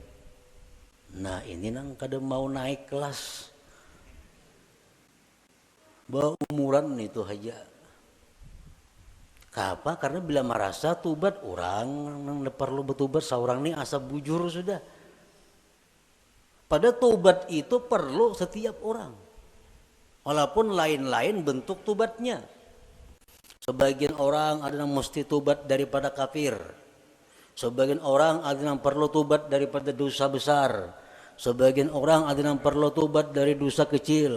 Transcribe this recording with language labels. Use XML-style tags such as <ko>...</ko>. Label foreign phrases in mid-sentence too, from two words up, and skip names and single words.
<bjn>Nah ini nang kada mau naik kelas. Bawa umuran itu aja.</bjn> <id>Kenapa?</id> <bjn>Karena bila merasa tubat orang nang perlu betubat, seorang ini asa bujur sudah.</bjn> <id>Pada tobat itu perlu setiap orang. Walaupun lain-lain bentuk tobatnya. Sebagian orang ada yang mesti tobat daripada kafir. Sebagian orang ada yang perlu tobat daripada dosa besar. Sebagian orang ada yang perlu tobat dari dosa kecil.</id>